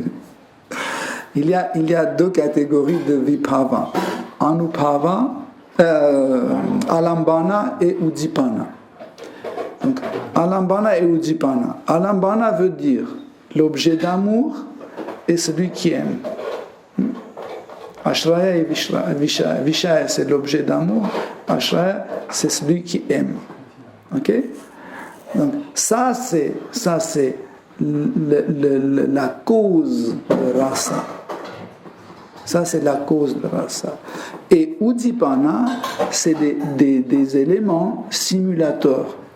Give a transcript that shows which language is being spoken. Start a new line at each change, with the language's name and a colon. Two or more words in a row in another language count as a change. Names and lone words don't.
French: Il y a deux catégories de vibhavas, Anubhava, Alambana et Udipana. Donc, Alambana et Udipana. Alambana veut dire l'objet d'amour et celui qui aime. Ashraya et Vishaya. Vishaya, c'est l'objet d'amour. Ashraya, c'est celui qui aime. Ok? Donc, ça, c'est la cause de rasa. Ça, c'est la cause de rasa. Et Udipana, c'est des éléments stimulateurs.